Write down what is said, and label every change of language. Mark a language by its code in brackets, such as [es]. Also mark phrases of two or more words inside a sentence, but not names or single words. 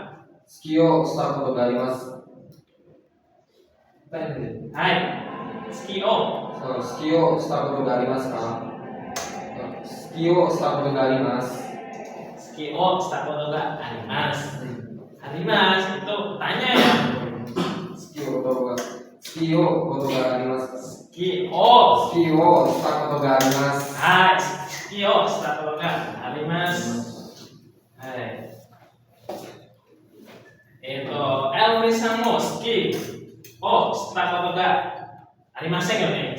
[ja] スキーをしたことがあります。はい。スキーを。スキーをしたことがありますか？スキーをしたことがあります。スキーをしたことがあります。 [id] あります。Itu tanya ya. [ja] スキーをことがありますか？スキーをしたことがあります。はい。スキーをしたことがあります。はい。エルフリさんもスキーをしたことがありませんよね。